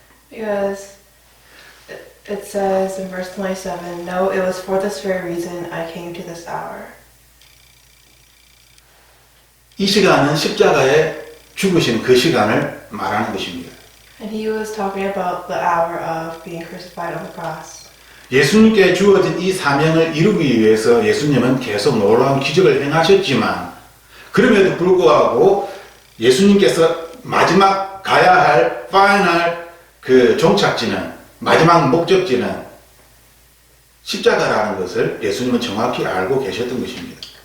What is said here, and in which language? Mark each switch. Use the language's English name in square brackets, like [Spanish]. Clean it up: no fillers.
[English] Because it says in verse 27, no, it was for this very reason I came to this hour. [Korean] 이 시간은 십자가에 죽으신 그 시간을 말하는 것입니다. [English] And he was talking about the hour of being crucified on the cross. [Korean] 예수님께 주어진 이 사명을 이루기 위해서 예수님은 계속 놀라운 기적을 행하셨지만 그럼에도 불구하고 예수님께서 마지막 가야 할 파이널 그 종착지는, 마지막 목적지는 십자가라는 것을 예수님은 정확히 알고 계셨던 것입니다.